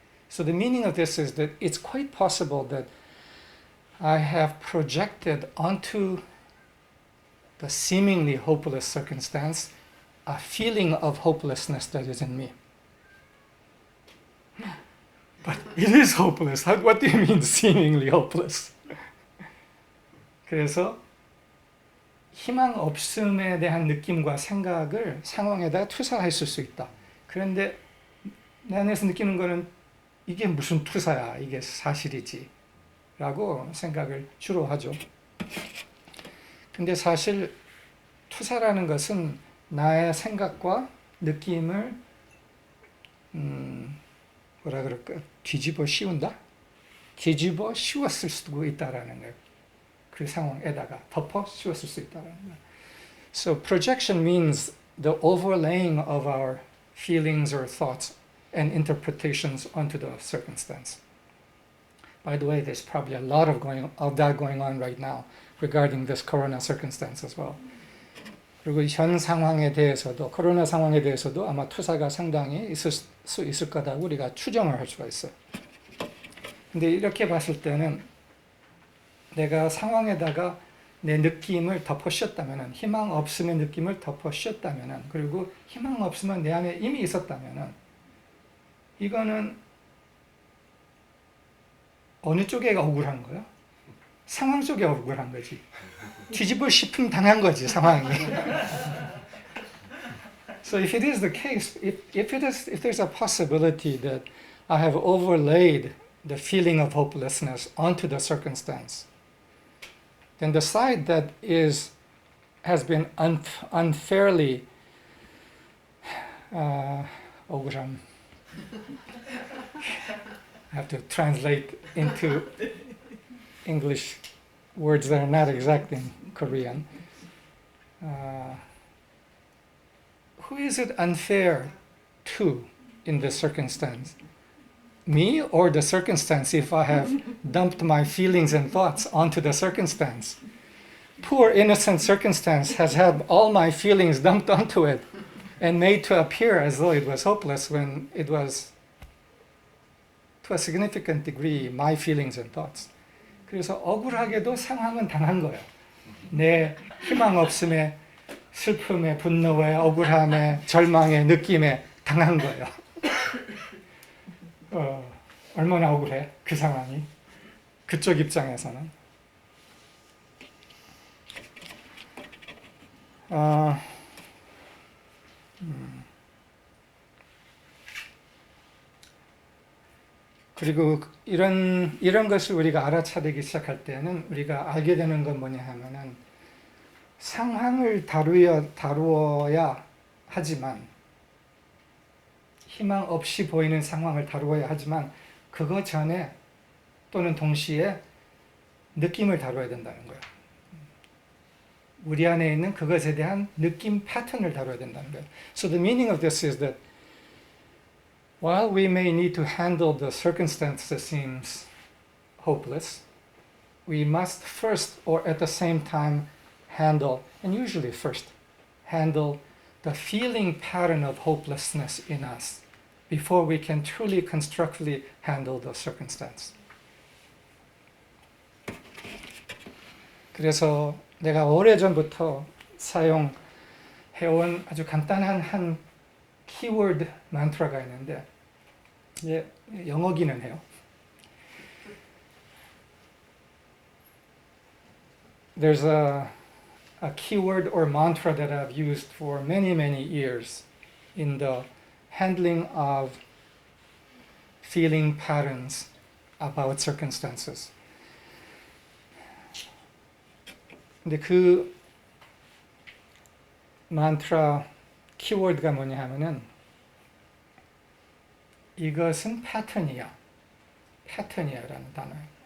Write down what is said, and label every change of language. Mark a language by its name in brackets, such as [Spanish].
[English] So the meaning of this is that it's quite possible that I have projected onto the seemingly hopeless circumstance a feeling of hopelessness that is in me. But it is hopeless. What do you mean seemingly hopeless? [Korean] 그래서 희망 없음에 대한 느낌과 생각을 상황에다 투사했을 수 있다. 그런데 내 안에서 느끼는 거는 이게 무슨 투사야, 이게 사실이지 라고 생각을 주로 하죠. 근데 사실 투사라는 것은 나의 생각과 느낌을 뭐라 그럴까, 뒤집어 씌운다? 뒤집어 씌웠을 수도 있다라는 거예요. 그 상황에다가 덮어 씌웠을 수 있다는 거예요. [English] So projection means the overlaying of our feelings or thoughts and interpretations onto the circumstance. By the way, there's probably a lot of that going on right now regarding this corona circumstance as well. [Korean] 그리고 현 상황에 대해서도, 코로나 상황에 대해서도 아마 투사가 상당히 있을 수 있을 거다고 우리가 추정을 할 수가 있어요. 근데 이렇게 봤을 때는 내가 상황에다가 내 느낌을 덮어 씌웠다면은, 희망 없음의 느낌을 덮어 씌웠다면은, 그리고 희망 없음은 내 안에 이미 있었다면은, 이거는 어느 쪽에 억울한 거야? 상황 쪽에 억울한 거지. 뒤집어 씌움 당한 거지, 상황이. [English] So if it is the case, if there's a possibility that I have overlaid the feeling of hopelessness onto the circumstance, then the side that has been unfairly 억울함. I have to translate into English words that are not exact in Korean. Who is it unfair to in this circumstance? Me or the circumstance if I have dumped my feelings and thoughts onto the circumstance? Poor innocent circumstance has had all my feelings dumped onto it and made to appear as though it was hopeless when it was, to a significant degree, my feelings and thoughts. [Korean] 그래서 억울하게도 상황은 당한 거예요. 내 희망 없음에, 슬픔에, 분노에, 억울함에, 절망에, 느낌에 당한 거예요. 얼마나 억울해, 그 상황이. 그쪽 입장에서는. 그리고 이런 것을 우리가 알아차리기 시작할 때는 우리가 알게 되는 건 뭐냐 하면은 상황을 다루어야 하지만 희망 없이 보이는 상황을 다루어야 하지만 그거 전에 또는 동시에 느낌을 다뤄야 된다는 거예요. 우리 안에 있는 그것에 대한 느낌 패턴을 다뤄야 된다는 거예요. [English] So the meaning of this is that while we may need to handle the circumstance that seems hopeless, we must first or at the same time handle, and usually first, handle the feeling pattern of hopelessness in us before we can truly constructively handle the circumstance. [Korean] 그래서 내가 오래전부터 사용해온 아주 간단한 한 키워드 만트라가 있는데 영어기는 해요. [English] There's a keyword or mantra that I've used for many, many years in the handling of feeling patterns about circumstances. [Korean] 근데 그 만트라 키워드가 뭐냐 하면은 이것은 패턴이야. 패턴이야라는 단어예요.